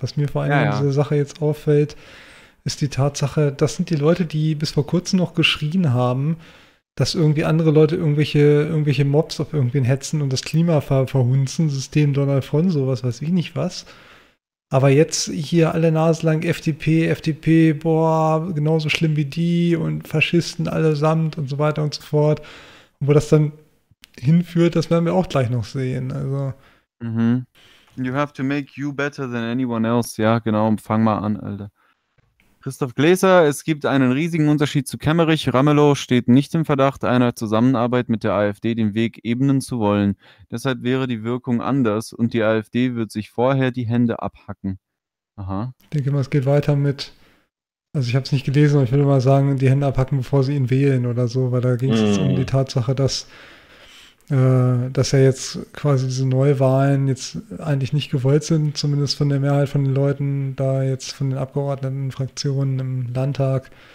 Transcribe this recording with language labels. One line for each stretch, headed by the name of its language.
German: Was mir vor allem an dieser Sache jetzt auffällt, ist die Tatsache, das sind die Leute, die bis vor kurzem noch geschrien haben, dass irgendwie andere Leute irgendwelche Mobs auf irgendwen hetzen und das Klima verhunzen, System Donald von sowas, weiß ich nicht was. Aber jetzt hier alle Nase lang FDP, boah, genauso schlimm wie die und Faschisten allesamt und so weiter und so fort. Wo das dann hinführt, das werden wir auch gleich noch sehen. Also. Mhm.
English: You have to make you better than anyone else.
German: Ja, genau, fang mal an, Alter. Christoph Gläser, es gibt einen riesigen Unterschied zu Kemmerich. Ramelow steht nicht im Verdacht, einer Zusammenarbeit mit der AfD den Weg ebnen zu wollen. Deshalb wäre die Wirkung anders und die AfD wird sich vorher die Hände abhacken. Aha. Ich denke mal, es geht weiter mit, also ich habe es nicht gelesen, aber ich würde mal sagen, die Hände abhacken, bevor sie ihn wählen oder so, weil da ging es jetzt um die Tatsache, dass ja jetzt quasi diese Neuwahlen jetzt eigentlich nicht gewollt sind, zumindest von der Mehrheit von den Leuten, da jetzt von den Abgeordneten, Fraktionen im Landtag.